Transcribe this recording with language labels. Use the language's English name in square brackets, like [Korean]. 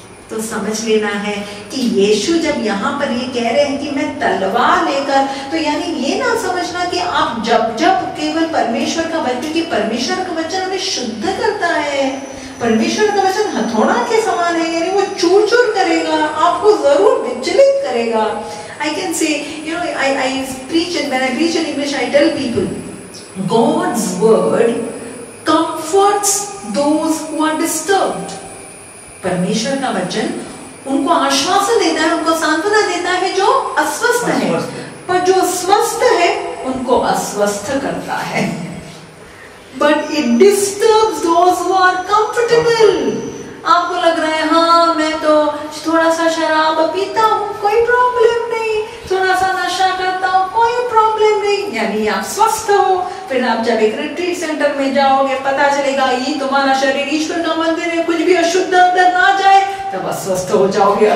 [Hindi] तो समझ लेना है कि यीशु जब यहाँ पर ये कह रहे हैं कि मैं तलवार लेकर, तो यानी ये ना समझना कि आप जब जब केवल परमेश्वर का वचन, क्योंकि परमेश्वर का वचन हमें शुद्ध करता है। परमेश्वर का वचन हथौड़ा के समान है, यानी वो चूर चूर करेगा, आपको जरूर विचलित करेगा। [English] I can say, you know, I preach, and when I preach in English, I tell people, God's word comforts those who are disturbed. [Hindi] परमेश्वर का वचन उनको आश्वासन देता है, उनको सांत्वना देता है जो अस्वस्थ है, पर जो स्वस्थ है उनको अस्वस्थ करता है। [English] But it disturbs those who are comfortable. [Hindi] आपको लग रहा है हाँ, मैं तो थोड़ा सा शराब पीता हूँ, कोई प्रॉब्लम नहीं, थोड़ा सा नशा करता हूँ, कोई प्रॉब्लम नहीं, यानी आप स्वस्थ हो। फिर आप जब एक रिट्रीट सेंटर में जाओगे, पता चलेगा ये तुम्हारा शरीर ईश्वर का मंदिर है, कुछ भी अशुद्ध अंदर ना जाए, तब अस्वस्थ हो जाओगे।